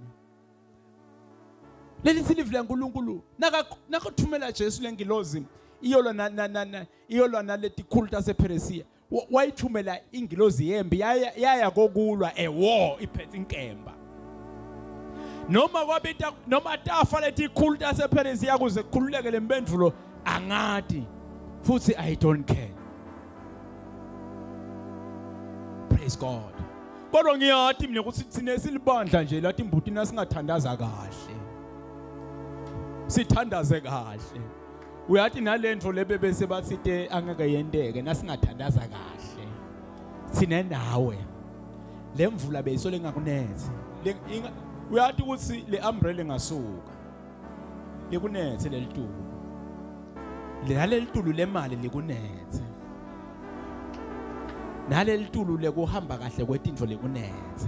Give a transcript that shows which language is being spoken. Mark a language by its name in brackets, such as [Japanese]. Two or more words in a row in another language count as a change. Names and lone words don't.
[Swati] Lelithi livule uNkulunkulu nakathumela Jesu lengilozi iyolwa naletikhulu tasePersia. Wayithumela ingilozi yembi yaya kokulwa war iphethe inkemba. Noma tafa letikhulu tasePersia kuze kukhululeke lempendulo angati futhi [English] I don't care. Praise God. [Swati] Kodwa ngiyathi mina ukuthi sine silibandla nje lathi imbutini singathandaza kahle. Sithandaze kahle. Uyathi nalento lebebese bathite angeke yendeke nasingathandaza kahle. sine nawe le mvula beyisole ngakunethi uyathi ukuthi le umbrella ngasuka likunethe lelitulu lelitulu lemali likunethe nalelitulu lekuhamba kahle kwetintfo likunethe.